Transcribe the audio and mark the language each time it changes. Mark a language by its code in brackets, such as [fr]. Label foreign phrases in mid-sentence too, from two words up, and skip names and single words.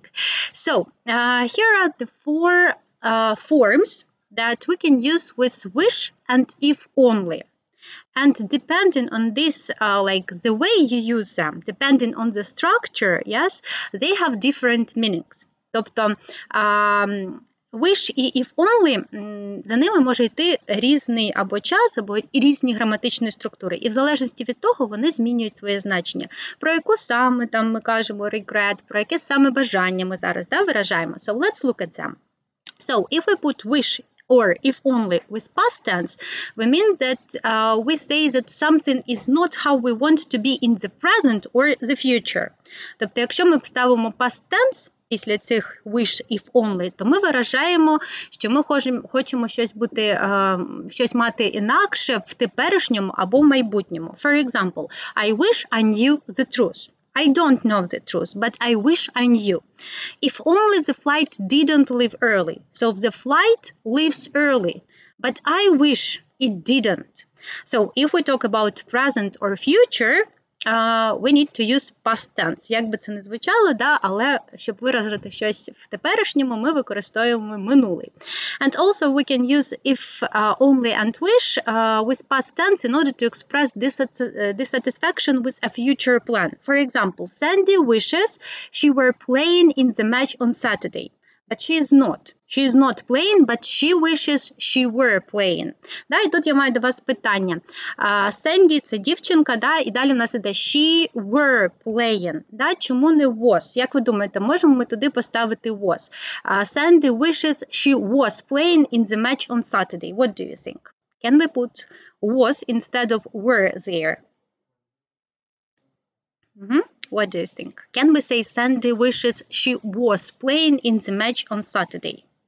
[en] So here are the four forms that we can use with wish and if only. And depending on this, like the way you use them, depending on the structure, yes, they have different meanings. [uk] Тобто, wish і [en] if only, [uk] за ними може йти різний або час, або різні граматичні структури. І в залежності від того вони змінюють своє значення. Про яку саме там ми кажемо regret, про яке саме бажання ми зараз виражаємо. [en] So let's look at them. So if we put wish or if only with past tense, we mean that we say that something is not how we want to be in the present or the future. [uk] Тобто, якщо ми ставимо [en] past tense [uk] після цих [en] wish, if only, [uk] то ми виражаємо, що ми хочемо щось мати інакше в теперішньому або в майбутньому. [en] For example, I wish I knew the truth. I don't know the truth, but I wish I knew. If only the flight didn't leave early. So the flight leaves early, but I wish it didn't. So if we talk about present or future, we need to use past tense. [uk] Як би це не звучало, да, але щоб виразити щось в теперішньому, ми використовуємо минулий. [en] And also we can use if only and wish with past tense in order to express dissatisfaction with a future plan. For example, Sandy wishes she were playing in the match on Saturday. But she is not. She is not playing, but she wishes she were playing. [uk] Да, і тут я маю до вас питання. Сенді – це дівчинка, да, і далі у нас іде [en] she were playing. [uk] Да, чому не was? Як ви думаєте, можемо ми туди поставити was? [en] Sandy wishes she was playing in the match on Saturday. What do you think? Can we put was instead of were there? What do you think? Can we say Sandy wishes she was playing in the match on Saturday?